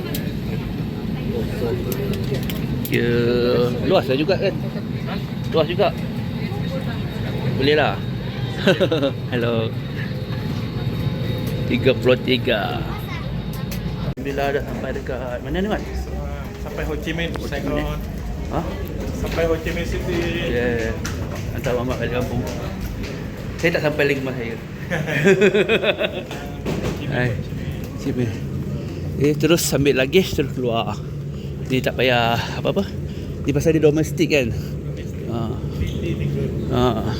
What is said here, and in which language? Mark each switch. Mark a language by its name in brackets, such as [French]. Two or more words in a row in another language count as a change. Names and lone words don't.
[Malay] Dia luas lah juga kan? Luas juga. Boleh lah. Hello. 33. Bila dah sampai dekat mana ni Mat? Sampai Ho Chi Minh, Saigon. Ha? Sampai Ho Chi Minh City. Yeah. Hantar mamak balik kampung. Saya tak sampai lagi rumah saya. Hai. Sini. Terus ambil luggage terus keluar. Ni tak payah apa-apa. Ni pasal dia domestik kan.